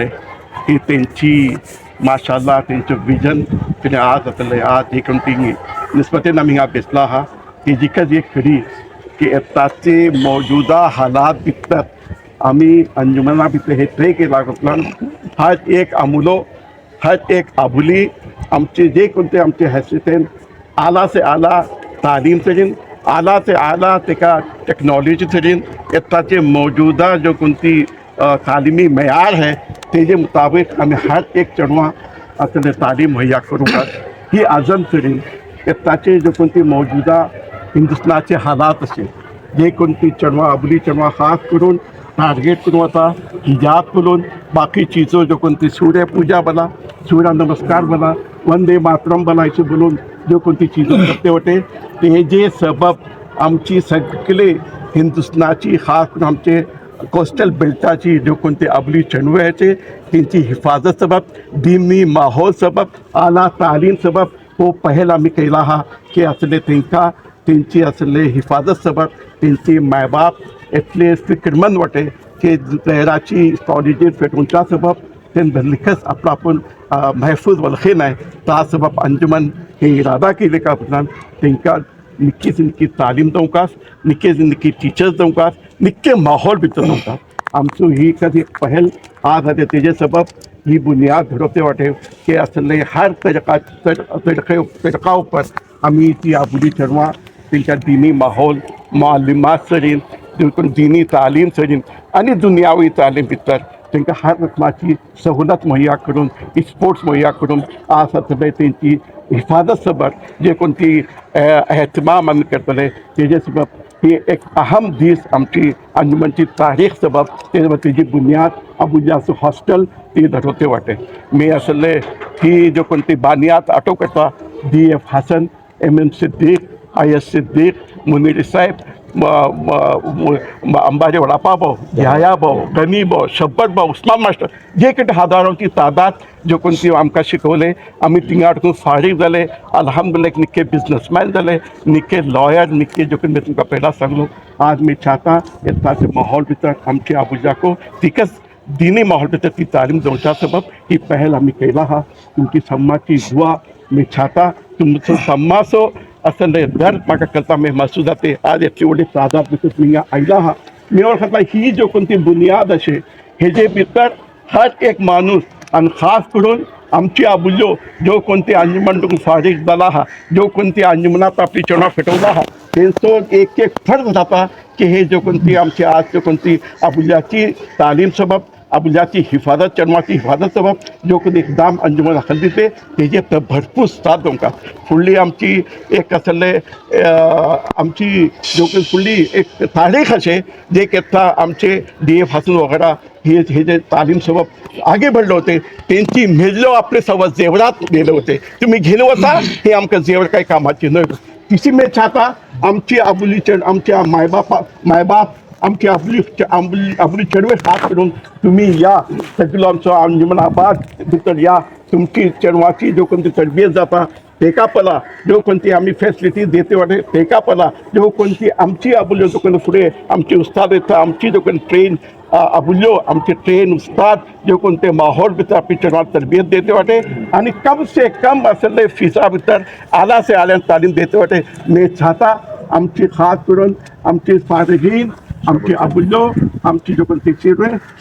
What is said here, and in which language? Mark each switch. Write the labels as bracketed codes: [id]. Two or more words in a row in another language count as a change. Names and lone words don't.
[kok] ही तेंची माशाल्लाह तेंचें विजन कितें आज जातलें आज ही कंटिन्यू निस्बतेन आमी हिंगा बेसला आहा. ही जिका जी खरी की आतांचे [ur] موجودہ حالات [kok] भितर आम्ही अंजुमना भितर हे ट्रे केला कडल्यान हर एक आमुलो हर एक आबुली आमचे जे कोणते आमचे हैसियतेन आला से आला तालीम तरीन आला से आला तेका टेक्नोलॉजी तरीन इत्ताचे [ur] موجودہ جو کونتی تعلیمی [kok] मैार है तेजे मुताबिक आम्ही हर एक चेडवां असले [ur] تعلیم مہیا [kok] करूंक ही आजम तरीन इत्ताचे जो कोणती मौजूदा हिंदुस्तानाचे हालात असे जे कोणती चेडवां आबुली चेडवां खास करून टार्गेट करून आता हिजाब करून [ur] باقی چیزوں [kok] जो कोणती [ur] سوریہ پوجا [kok] बना [ur] سوریہ نمسکار [kok] बना [ur] وندے ماترم [kok] बनायचे बोलून जो कोणती चीज़ों करते होते तेजे सबब आमची सगळे हिंदुस्तानाची खास करून आमचे [en] coastal beltachi [kok] जो कोणते आबली चेडवां आहेत त्यांची हिफाजत सबब [ur] دینی ماحول [kok] सबब [ur] اعلیٰ تعلیم [kok] सबब हो पहल आम्ही केला हा की असले तेंका त्यांची असले हिफाजत सबब त्यांची मायबाप इतले फिक्रमंद वाटे की लहराची कॉलेजेस फेटूंच्या सबब तेन भरलिखस आपला आपण महफूज वलखे नाही ता सबब अंजुमन हे इरादा केले का आपणान तेंका निक्की से निक्की तालीम दवकास निक्के से निक्की टीचर्स दवकास निक्के माहौल भितर दवकास आमचो ही कधी पहल आज हाते तेजे सबब ही बुनियाद धरवते वाटे की असले हर तरीका ऊपर आम्ही ती आबुली चेडवां तेंच्या दिनी माहौल मालिमात सरीन देखून [ur] دینی تعلیم [kok] सरीन आणि [ur] دنیاوی تعلیم [kok] भितर तांकां हर रकमाची सहूलत मुहैया करून स्पोर्ट्स मुहैया करून आज असले तेंची हिफाजत सबब जे कोणती एहतमाम आमी करतले तेजे सबब ही एक अहम दीस आमची अंजुमनची तारीख सबब तेजी बुनियाद अबुजासो हॉस्टेल ती धरवते वाटे मी असले ही जो कोणती बानियात आटो करता DF हसन MM सिद्दीक IS सिद्दीक मुनीर साहेब अंबारी वडापा भाऊ याया भाऊ गनी भाऊ शब्बत भाऊ उस्मान मास्टर जे कितें हजारांची तादाद जो कोणती आमकां शिकवले आमी थिंगा हाडून फारीक जाले अल्हम्दुलिल्लाह निक्के बिजनेसमॅन जाले निक्के लॉयर निक्के जो कोणी तुमकां पयला सांगलो आज मी चाहता इत्ताचे माहौल भितर आमचे आबुजाको तिकच [ur] دینی ماحول [kok] भितर ती तालीम दवरच्या सबब ही पहल आमी केला हा तुमची सम्माची दुआ मी चाहता तुमचो सम्मासो असले दर्द म्हाका करता मी महसूस जाते आज इतली व्हडली तादाद भितर तुमकां आयला हा मी वळखता ही जो कोणती बुनियाद अशे हेजे भितर हर एक माणूस आणि खास करून आमची आबुल्यो जो कोणती अंजुमन फारीक जाला हा जो कोणती अंजुमनात आपली चेडवां फेटवला हा तेंचो एक एक फर्ज जाता की हे जो कोणती आमची आज जो कोणती आबुल्याची तालीम सबब अबुजाची हिफाजत चेडवांची हिफाजत सबब जो कोणी इकदाम अंजुमन दाखल दिते तेजे भरपूर साथ तुमकां फुडली आमची एक असले आमची जो कोणी फुडली एक तारीख अशे जे केत्ता आमचे DF हसन वगैरह हे जे तालीम सबब आगे बढ़ले होते त्यांची मेजलो आपले सवय जेवरात गेले होते तुम्ही घेऊन वता हे आमकां जेवण काही कामाची न्हय तिसी मी चाहता आमची आबुली आमच्या मायबाप आमची आबुली चेडवे खास करून तुम्ही या सगळो आमचो अंजुमनाबाद भितर या तुमची चेडवांची जो कोणती तरबियत जाता तेका पला जो कोणती आम्ही फॅसिलिटी देते वाटे तेका पला जो कोणती आमची आबुल्यो जो कोणी फुडें आमची उस्ताद येता आमची जो कोणी ट्रेन आबुल्यो आमचे ट्रेन उस्ताद जो कोणते माहौल भितर आपली चेडवां तरबियत देते वाटे आणि [ur] کم سے کم [kok] असले फिसा भितर आला से आल्यान तालीम देते वाटे मी चाहता आमची खास करून आमची फारगीन आमची आबुल्यो आमची जो कोणती चिरवे